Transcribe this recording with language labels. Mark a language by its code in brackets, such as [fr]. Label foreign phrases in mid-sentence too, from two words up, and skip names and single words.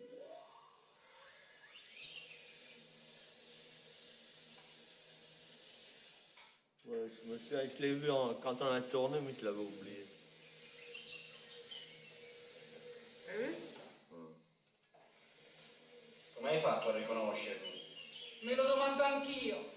[fr] Ouais, je l'ai vu quand on a tourné, mais je l'avais oublié. Vous avez vu? [it] Come hai fatto a riconoscermi? Me lo domando anch'io.